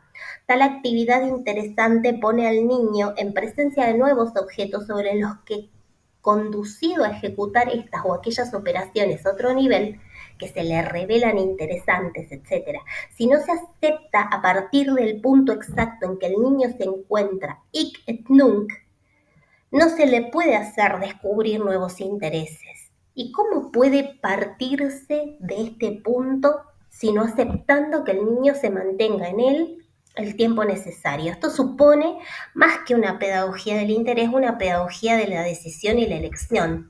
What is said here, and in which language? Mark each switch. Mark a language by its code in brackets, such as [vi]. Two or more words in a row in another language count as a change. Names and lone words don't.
[es] Tal actividad interesante pone al niño en presencia de nuevos objetos sobre los que, conducido a ejecutar estas o aquellas operaciones a otro nivel, que se le revelan interesantes, etc. Si no se acepta a partir del punto exacto en que el niño se encuentra, [la] hic et nunc, [es] no se le puede hacer descubrir nuevos intereses. ¿Y cómo puede partirse de este punto sino aceptando que el niño se mantenga en él el tiempo necesario? Esto supone, más que una pedagogía del interés, una pedagogía de la decisión y la elección.